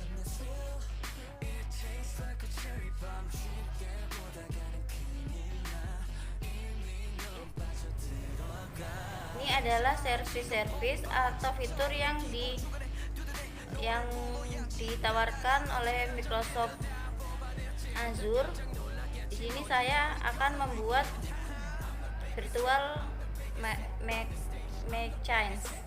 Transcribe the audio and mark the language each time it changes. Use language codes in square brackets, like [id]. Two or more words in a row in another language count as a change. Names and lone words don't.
[ko] 내 [en] thrill It tastes like a cherry bomb [ko] 쉽게 보다가는 큰일 나 이미 넌 빠져들어가. [id] Ini adalah servis atau fitur yang ditawarkan oleh Microsoft Azure. Di sini saya akan membuat [en] virtual machines.